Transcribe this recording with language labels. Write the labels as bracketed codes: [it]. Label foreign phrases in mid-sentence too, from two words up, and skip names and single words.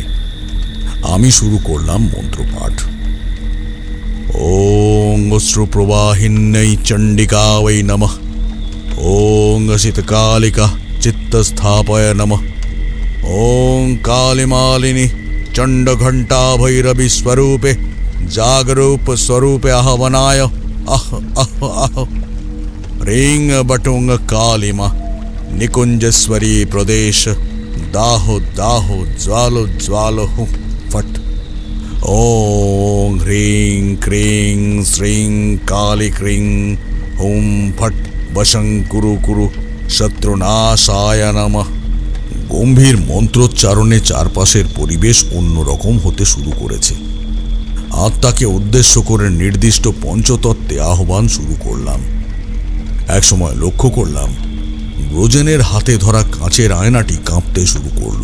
[bn] আমি শুরু করলাম মন্ত্রপাঠ। [sa] ওং অশ্রুপ্রবাহিন্যৈ চণ্ডিকাবৈ নমঃ। ওং শীতকালিকা চিত্তস্থাপয় নমঃ। ওং কালিমালিনী চণ্ডঘণ্টা ভৈরবী স্বরূপে জাগরূপ স্বরূপে আহ্বনায় আহ আহ আহ। ह्रीं बटुंग कालिमा निकुंजस्वरी प्रदेश दाहो दाहो ज्वालो ज्वालो फट। ओं ह्रीं क्रीं श्रीं काली क्रीं हुं फट वशं कुरु कुरु शत्रुनाशाय नमः। [bn] গম্ভীর মন্ত্রোচ্চারণে চারপাশের পরিবেশ অন্যরকম হতে শুরু করেছে। আত্মাকে উদ্দেশ্য করে নির্দিষ্ট পঞ্চতত্ত্বে আহ্বান শুরু করলাম। একসময় লক্ষ্য করলাম ব্রজেনের হাতে ধরা কাঁচের আয়নাটি কাঁপতে শুরু করল।